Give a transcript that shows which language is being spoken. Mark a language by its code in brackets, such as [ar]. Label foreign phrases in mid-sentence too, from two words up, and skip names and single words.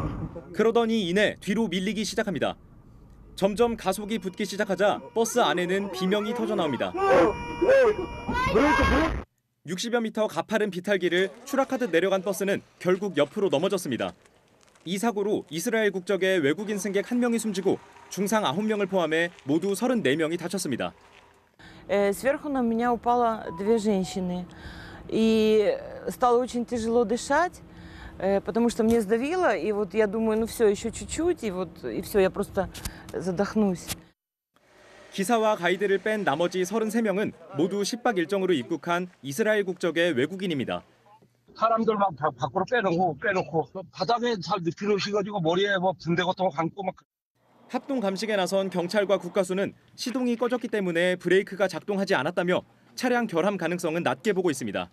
[ko] 그러더니 이내 뒤로 밀리기 시작합니다. 점점 가속이 붙기 시작하자 버스 안에는 비명이 터져 나옵니다. 60여 미터 가파른 비탈길을 추락하듯 내려간 버스는 결국 옆으로 넘어졌습니다. 이 사고로 이스라엘 국적의 외국인 승객 1명이 숨지고 중상 9명을 포함해 모두 34명이 다쳤습니다. [ru] Сверху на меня упало 2 женщины, и стало очень тяжело дышать, потому что мне сдавило, и вот я думаю, ну все, еще чуть-чуть, и все, я просто задохнусь. [ko] 기사와 가이드를 뺀 나머지 33명은 모두 10박 일정으로 입국한 이스라엘 국적의 외국인입니다. 사람들만 밖으로 빼놓고 바닥에 잘 눕히시가지고 머리에 뭐 붕대 같은 거 감고 막. 합동 감식에 나선 경찰과 국가수는 시동이 꺼졌기 때문에 브레이크가 작동하지 않았다며 차량 결함 가능성은 낮게 보고 있습니다.